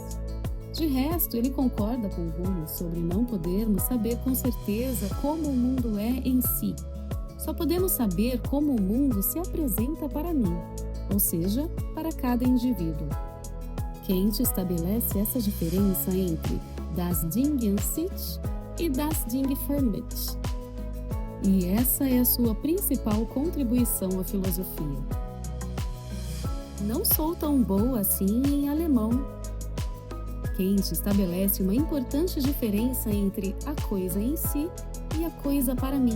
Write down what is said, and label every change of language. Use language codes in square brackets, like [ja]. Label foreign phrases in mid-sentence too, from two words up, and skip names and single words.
[pt] De resto, ele concorda com Hume sobre não podermos saber com certeza como o mundo é em si. Só podemos saber como o mundo se apresenta para mim, ou seja, para cada indivíduo. Kant estabelece essa diferença entre [de] das Dinge an sich [pt] e [de] das Dinge für mich. [pt] E essa é a sua principal contribuição à filosofia. Não sou tão boa assim em alemão. Kant estabelece uma importante diferença entre a coisa em si e a coisa para mim.